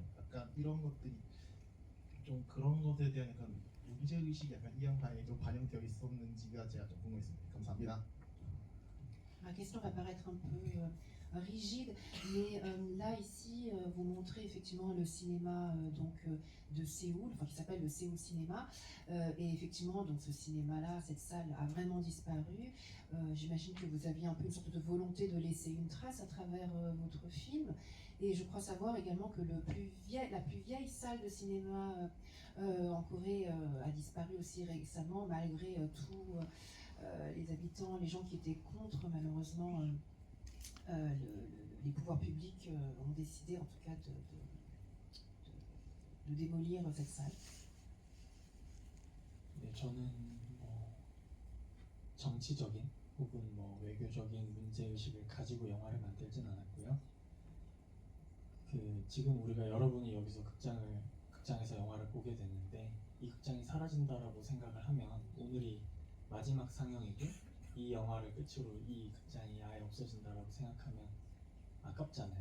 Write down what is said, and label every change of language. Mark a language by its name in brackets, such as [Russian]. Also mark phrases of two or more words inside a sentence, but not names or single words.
[Korean] 약간 이런 것들이 좀 그런 것에 대한 약간 문제 의식이 약간 이 영화에 좀 반영되어 있었는지가 제가 좀 궁금했습니다. 감사합니다. [French] Ma question va paraître un peu rigide, mais là ici vous montrez effectivement le cinéma de Séoul, enfin qui s'appelle le Séoul Cinéma, et effectivement donc ce cinéma-là, cette salle a vraiment disparu. J'imagine que vous aviez un peu une sorte de volonté de laisser une trace à travers votre film, et je crois savoir également que la plus vieille salle de cinéma en Corée a disparu aussi récemment malgré tous les habitants, les gens qui étaient contre, malheureusement, les pouvoirs publics ont décidé en tout cas de démolir cette salle. [Korean] 네, 저는 뭐 정치적인 혹은 뭐 외교적인 문제 의식을 가지고 영화를 만들진 않았고요. 지금 우리가 여러분이 여기서 극장에서 영화를 보게 됐는데 이 극장이 사라진다라고 생각을 하면 오늘이 마지막 상영이고 이 영화를 끝으로 이 극장이 아예 없어진다라고 생각하면 아깝잖아요.